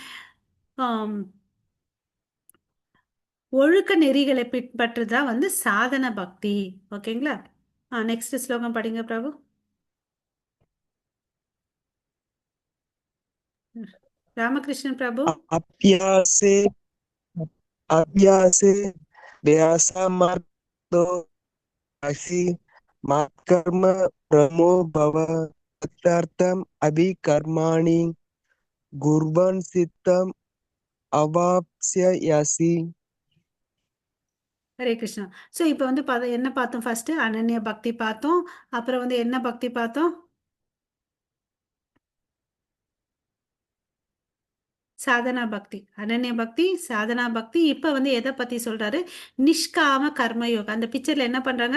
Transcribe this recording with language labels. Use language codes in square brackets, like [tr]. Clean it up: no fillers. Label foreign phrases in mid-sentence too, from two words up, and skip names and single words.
[ta] ஒழுக்க நெறிகளை பின்பற்றுதான் வந்து சாதன பக்தி. ஓகேங்களா? நெக்ஸ்ட் ஸ்லோகம் படிங்க பிரபு. ராமகிருஷ்ணன் பிரபு. [sa] अभ्यासे अभ्यासे व्यायामार्तो असि मत्कर्म प्रमो भव तदर्थम् अभिकर्माणि कुर्वन् सिद्धम् अवाप्स्यसि. [ta] ஹரே கிருஷ்ணா. ஸோ இப்போ வந்து என்ன பார்த்தோம்? ஃபர்ஸ்ட் அனன்ய பக்தி பார்த்தோம். அப்புறம் வந்து என்ன பக்தி பார்த்தோம்? சாதனா பக்தி. அனன்ய பக்தி, சாதனா பக்தி. இப்போ வந்து எதை பற்றி சொல்கிறாரு? நிஷ்காம கர்மயோகம். அந்த பிக்சரில் என்ன பண்ணுறாங்க?